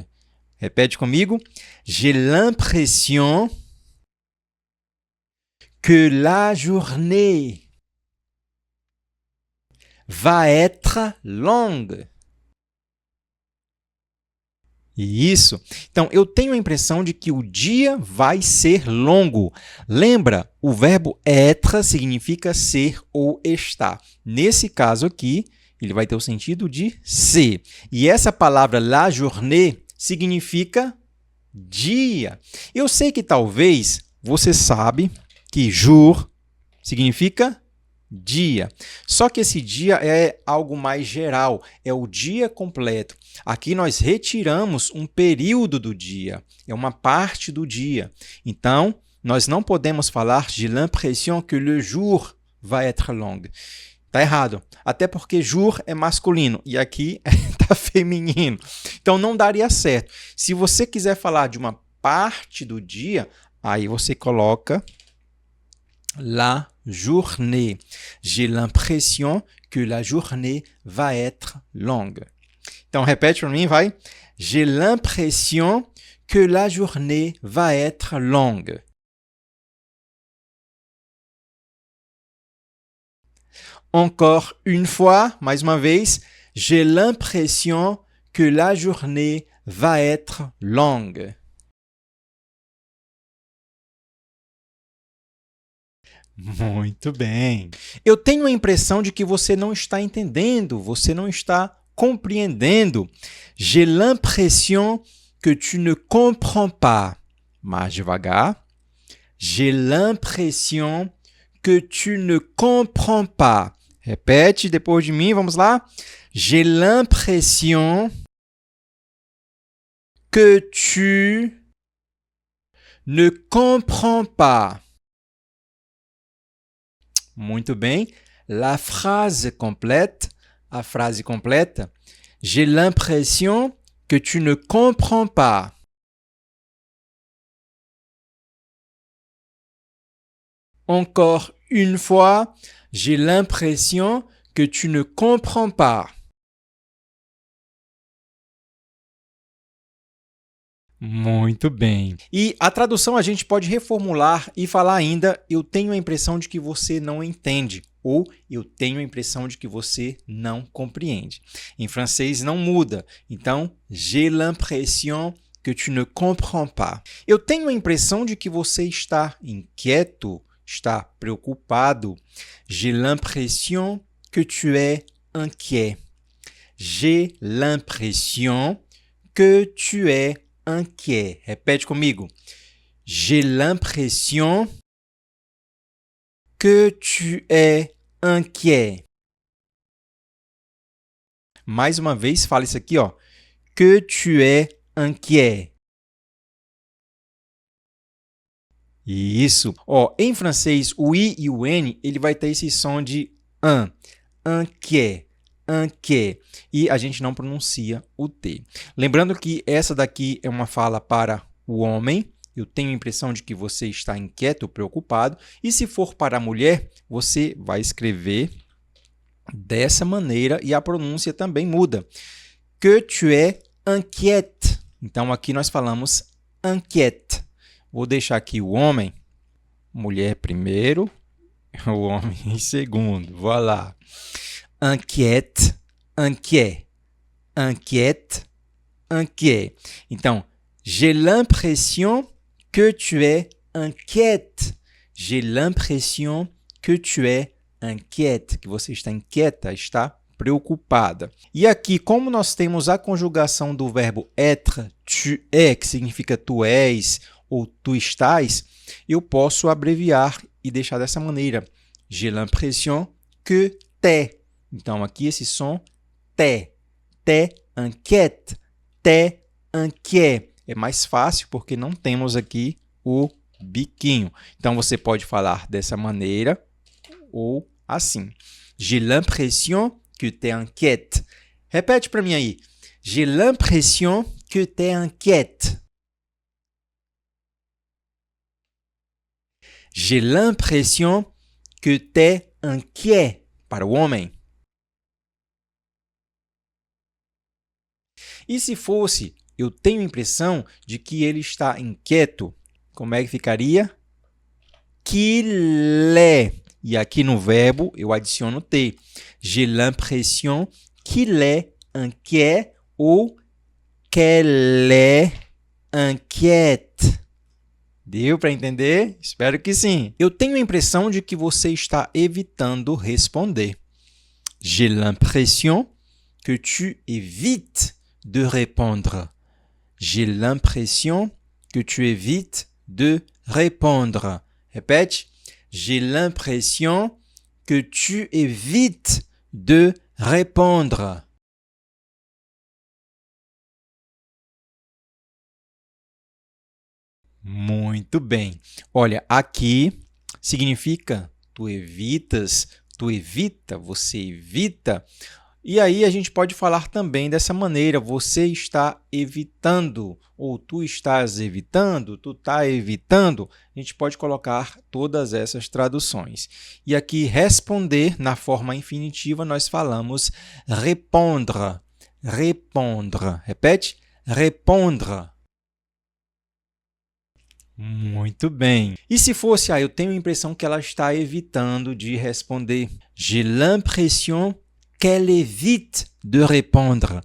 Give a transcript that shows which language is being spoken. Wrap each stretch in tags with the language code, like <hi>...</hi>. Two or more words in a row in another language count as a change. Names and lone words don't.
<pt>Repete comigo.</pt> <fr>J'ai l'impression que la journée va être longue.</fr> <pt>Isso. Então, eu tenho a impressão de que o dia vai ser longo. Lembra, o verbo être significa ser ou estar. Nesse caso aqui, ele vai ter o sentido de ser. E essa palavra</pt> <fr>la journée</fr> <pt>significa dia. Eu sei que talvez você sabe que jour significa dia. Só que esse dia é algo mais geral, é o dia completo. Aqui nós retiramos um período do dia, é uma parte do dia. Então, nós não podemos falar</pt> <fr>j'ai l'impression que le jour va être long.</fr> <pt>Tá errado, até porque jour é masculino e aqui tá feminino. Então, não daria certo. Se você quiser falar de uma parte do dia, aí você coloca</pt> <fr>la journée. J'ai l'impression que la journée va être longue.</fr> <pt>Então, repete para mim, vai.</pt> <fr>J'ai l'impression que la journée va être longue. Encore une fois,</fr> <pt>mais uma vez,</pt> <fr>j'ai l'impression que la journée va être longue.</fr> <pt>Muito bem. Eu tenho a impressão de que você não está entendendo, você não está compreendendo.</pt> <fr>J'ai l'impression que tu ne comprends pas.</fr> <pt>Mais devagar.</pt> <fr>J'ai l'impression que tu ne comprends pas.</fr> <pt>Repete depois de mim, vamos lá.</pt> <fr>J'ai l'impression que tu ne comprends pas.</fr> <pt>Muito bem. A frase complète.</pt> <fr>J'ai l'impression que tu ne comprends pas. Encore une fois, j'ai l'impression que tu ne comprends pas.</fr> <pt>Muito bem. E a tradução a gente pode reformular e falar ainda: eu tenho a impressão de que você não entende, ou eu tenho a impressão de que você não compreende. Em francês não muda. Então,</pt> <fr>j'ai l'impression que tu ne comprends pas.</fr> <pt>Eu tenho a impressão de que você está inquieto, está preocupado.</pt> <fr>J'ai l'impression que tu es inquiet. J'ai l'impression que tu es inquiet.</fr> <pt>Répète comigo.</pt> <fr>J'ai l'impression que tu es inquiet.</fr> <pt>Mais uma vez, fala isso aqui, ó.</pt> <fr>Que tu es inquiet.</fr> <pt>Isso. Ó, em francês, o I e o N, ele vai ter esse som de an.</pt> <fr>Inquiet. Inquiet.</fr> <pt>E a gente não pronuncia o T. Lembrando que essa daqui é uma fala para o homem. Eu tenho a impressão de que você está inquieto, preocupado. E se for para a mulher, você vai escrever dessa maneira e a pronúncia também muda.</pt> <fr>Que tu es inquiète.</fr> <pt>Então, aqui nós falamos inquiète. Vou deixar aqui o homem, mulher primeiro, o homem em segundo.</pt> <fr>Voilà. Inquiète, inquiet. Inquiète, inquiet. Então, j'ai l'impression que tu es inquiète. J'ai l'impression que tu es inquiète.</fr> <pt>Que você está inquieta, está preocupada. E aqui, como nós temos a conjugação do verbo</pt> <fr>être, tu es,</fr> <pt>que significa tu és ou tu estás, eu posso abreviar e deixar dessa maneira.</pt> <fr>J'ai l'impression que t'es.</fr> <pt>Então, aqui esse som,</pt> <fr>t'es. T'es inquiète. T'es inquiet.</fr> <pt>É mais fácil porque não temos aqui o biquinho. Então, você pode falar dessa maneira ou assim.</pt> <fr>J'ai l'impression que t'es inquiète.</fr> <pt>Repete para mim aí.</pt> <fr>J'ai l'impression que t'es inquiète. J'ai l'impression que t'es inquiet.</fr> <pt>Para o homem. E se fosse, eu tenho a impressão de que ele está inquieto, como é que ficaria?</pt> <fr>Qu'il est.</fr> <pt>E aqui no verbo eu adiciono T.</pt> <fr>J'ai l'impression qu'il est inquiet ou qu'elle est inquiète.</fr> <pt>Deu para entender? Espero que sim. Eu tenho a impressão de que você está evitando responder.</pt> <fr>J'ai l'impression que tu évites de répondre. J'ai l'impression que tu évites de répondre. Répète. J'ai l'impression que tu évites de répondre.</fr> <pt>Muito bem. Olha, aqui significa tu evitas, tu evita, você evita. E aí a gente pode falar também dessa maneira, você está evitando, ou tu estás evitando, tu está evitando. A gente pode colocar todas essas traduções. E aqui responder, na forma infinitiva, nós falamos répondre.</pt> <fr>Répondre. Repete. Répondre.</fr> <pt>Muito bem. E se fosse, eu tenho a impressão que ela está evitando de responder.</pt> <fr>J'ai l'impression qu'elle évite de répondre.</fr>